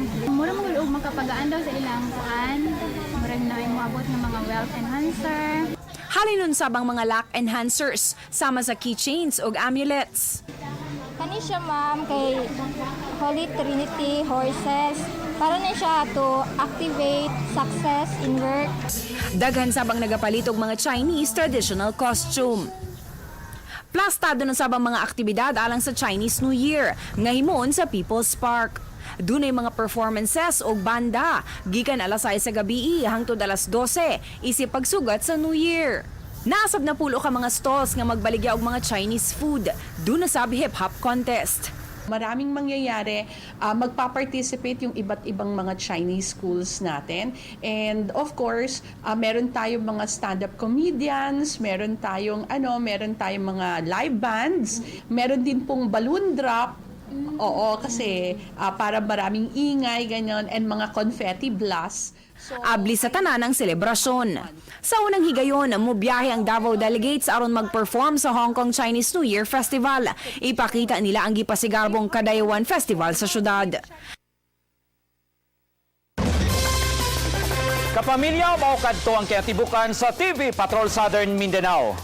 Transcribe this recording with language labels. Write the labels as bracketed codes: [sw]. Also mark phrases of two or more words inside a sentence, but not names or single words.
[ceb] Mura mo og makapagaan daw sa ilang kuan. Mura na ay moabot ng mga [en] wealth enhancer. [ceb] Halinon sabang mga [en] lock enhancers [ceb] sama sa keychains ug amulets. Kani siya ma'am kay Holy Trinity Horses. Para na siya [en] to activate success in work. [ceb] Daghan sabang nagapalit og mga [en] Chinese traditional costume. [ceb] Plastado na sabang mga aktibidad alang sa Chinese New Year nga himon sa People's Park. Dunay mga performances og banda gikan alas 6 sa gabi hangtod alas 12 isip pagsugat sa New Year. Nasab na pulo ka mga stalls nga magbaligya og mga [en] Chinese food. [ceb] Duna sab [en] hip-hop contest. [tl] Maraming mangyayari, magpa-participate yung iba't ibang mga [en] Chinese schools [tl] natin. [en] And of course, [tl] meron tayong mga [en] stand-up comedians, [tl] meron tayong mga [en] live bands, [tl] meron din pong [en] balloon drop. [tl] Oo, kasi para maraming ingay, ganyan, and mga [en] confetti blast. [ceb] Abli sa tanan ang selebrasyon. Sa unang higayon, mubiyahe ang Davao delegates aron mag-perform sa Hong Kong Chinese New Year Festival. Ipakita nila ang gipasigarbong Kadayawan Festival sa syudad. Kapamilya, maukad to ang kinatibukan sa TV Patrol Southern Mindanao.